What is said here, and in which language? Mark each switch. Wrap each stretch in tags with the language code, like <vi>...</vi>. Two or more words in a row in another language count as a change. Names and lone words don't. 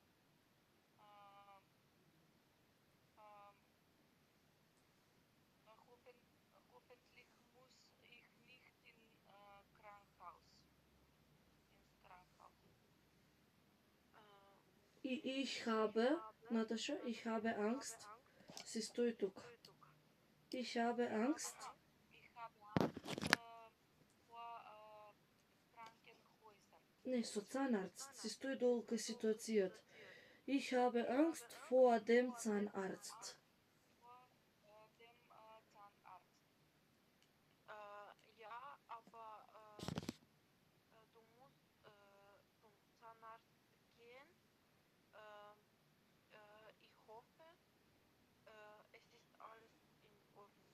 <de>Hoffentlich muss ich nicht ins Krankenhaus. Ich habe, Natascha, ich habe Angst.</de> <mk>Sie стои тук.</mk> <de>Ich habe Angst. Ich habe Angst vor Krankenhäusern.</de> <mk>Не, со Zahnarzt. Sie стои долу кај ситуацијата.</mk> <de>Ich habe Angst vor dem Zahnarzt. Vor dem Zahnarzt. Ja, aber du musst zum Zahnarzt gehen. Ich hoffe, es ist alles in Ordnung.</de>